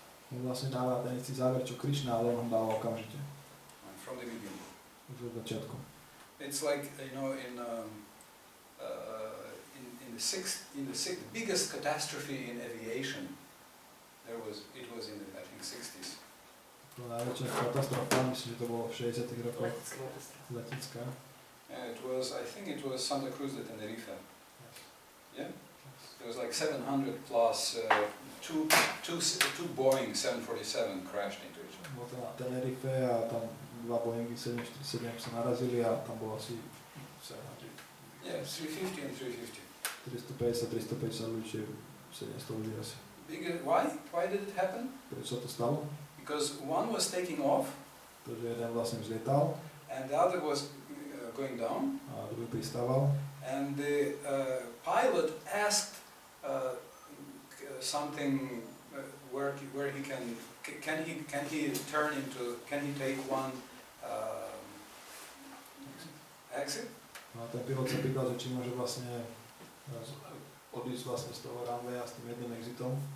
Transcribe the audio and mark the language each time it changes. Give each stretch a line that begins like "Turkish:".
Slovak: On vlastne dáva ten istý záver, čo Krišna, ale on dáva okamžite.
English: From the beginning.
Slovak: Už od začiatku.
English: It's like, in the biggest catastrophe in aviation, it was in the, I think, 60s.
Slovak: To najväčšia katastrofa, myslím, že to bolo v 60. rokoch. Letecká.
English: I think it was Santa Cruz de Tenerife. Yeah? It was like 700 plus, two Boeing 747 crashed into each other.
Slovak: Bolo to na Tenerife a tam dva Boeingy 747 sa narazili a tam bolo asi 700.
English: Yeah, 350 and 350.
Slovak: 350 ľudí, 700 ľudí asi.
English: Why? Why did it happen?
Slovak: Prečo sa to stalo?
English: because one was taking off
Slovak: pretože jeden vlastne vzlietal
English: and the other was going down.
Slovak: a druhý pristával.
English: And the pilot asked something where he can he turn into, can he take one exit?
Slovak: No a ten pilot sa pýtal, že či môže vlastne odísť vlastne z toho runwaya s tým jedným exitom.